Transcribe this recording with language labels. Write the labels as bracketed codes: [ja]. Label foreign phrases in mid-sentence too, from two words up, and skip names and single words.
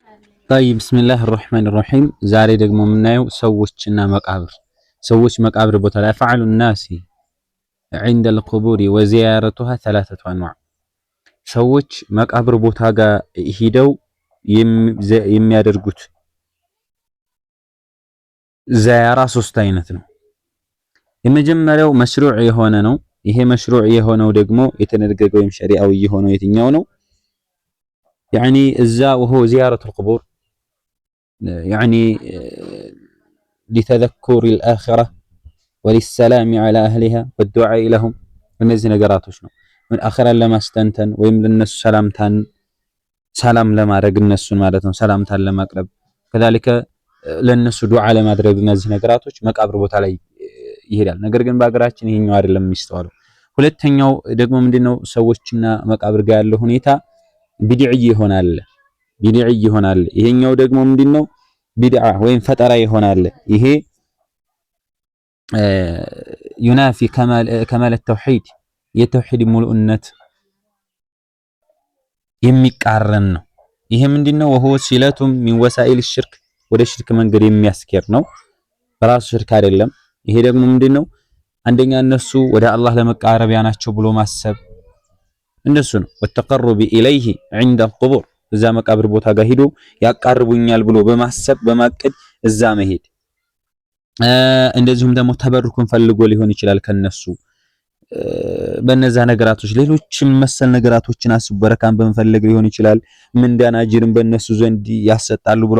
[am] طيب [ar] بسم الله الرحمن الرحيم [am] ዛሬ ደግሞ የምናየው ሰዎችና መቃብር ሰዎች መቃብር ቦታ ላይ [ar] فعل الناس عند القبور وزيارتها ثلاثه انواع [am] ሰዎች መቃብር ቦታ ጋር ሄደው የሚያደርጉት ዛያራ ሶስት አይነት ነው። የመጀመሪያው መሽሩዕ የሆነ ነው። ይሄ መሽሩዕ የሆነው ደግሞ የተደነገገው ወይም ሸሪዓዊ የሆነው የትኛው ነው? [ar] يعني እዛ وهو زيارة القبور يعني لتذكر الآخرة وللسلام على أهلها والدعاء لهم [am] እነዚህ ነገራቶች ነው። ምን አኺራን ለማስተንተን ወይም ለነሱ ሰላም ለማድረግ እነሱን ማለት ነው ሰላምታን ለማቅረብ ከذلك ለነሱ ዱዓ ለማድረግ እነዚህ ነገራቶች መቃብር ቦታ ላይ ይሄዳል። ነገር ግን በአገራችን ይሄኛው አይደለም የሚስተዋለው። ሁለተኛው ደግሞ ምንድነው ሰዎችና መቃብር ጋር ያለው ሁኔታ ቢድዒ ይሆናል። ይሄኛው ደግሞ ምንድነው ቢድዓ ወይም ፈጠራ ይሆናል። ይሄ ዩናፊ ከማል ተውሂድ የተውሂድ ሙሉእነት የሚቃረን ነው። ይሄ ምንድነው وهو ሲለቱ [ar] من وسائل الشرك [am] ወደ ሽርክ መንገድ የሚያስኬድ ነው። በራሱ ሽርክ አይደለም። ይሄ ደግሞ ምንድነው አንደኛ እነሱ ወደ አላህ ለመቃረቢያ ናቸው ብሎ ማሰብ እንደሱ ነው። [ar] والتقرب اليه عند القبور [am] እዛ መቃብር ቦታ ጋር ሄዶ ያቃርቡኛል ብሎ በማሰብ በማቀድ እዛ መሄድ እንደዚሁም ደግሞ ተበሩክን ፈልጎ ሊሆን ይችላል ከነሱ በነዛ ነገራቶች ሌሎችም መሰል ነገራቶችን አስቡ በረካን በመፈለግ ሊሆን ይችላል። ምንዳን አጅርን በእነሱ ዘንድ ያሰጣሉ ብሎ